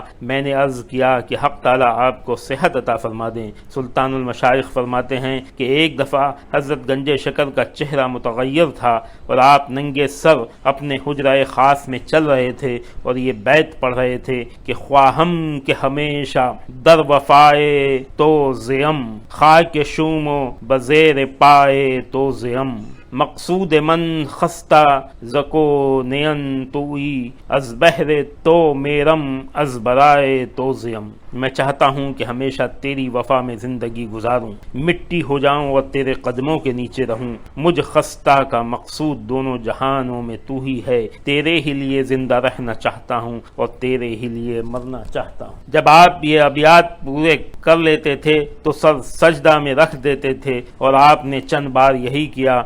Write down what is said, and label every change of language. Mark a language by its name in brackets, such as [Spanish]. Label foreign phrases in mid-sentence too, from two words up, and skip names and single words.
[Urdu] میں نے عرض کیا کہ حق تعالیٰ آپ کو صحت عطا فرما دیں۔ سلطان المشائخ فرماتے ہیں کہ ایک دفعہ حضرت گنج شکر کا چہرہ متغیر تھا اور آپ ننگے سر اپنے حجرہ خاص میں چل رہے تھے اور یہ بیت پڑھ رہے تھے کہ [Persian] خواہم کہ ہمیشہ در وفائے تو زیم، خاک شوم و بزیر پائے تو زیم، مقصود من خستہ زکو نین توئی، از بہر تو میرم از برائے تو زیم۔ [Urdu] میں چاہتا ہوں کہ ہمیشہ تیری وفا میں زندگی گزاروں، مٹی ہو جاؤں اور تیرے قدموں کے نیچے رہوں۔ مجھ خستہ کا مقصود دونوں جہانوں میں تو ہی ہے، تیرے ہی لیے زندہ رہنا چاہتا ہوں اور تیرے ہی لیے مرنا چاہتا ہوں۔ جب آپ یہ ابیات پورے کر لیتے تھے تو سر سجدہ میں رکھ دیتے تھے اور آپ نے چند بار یہی کیا۔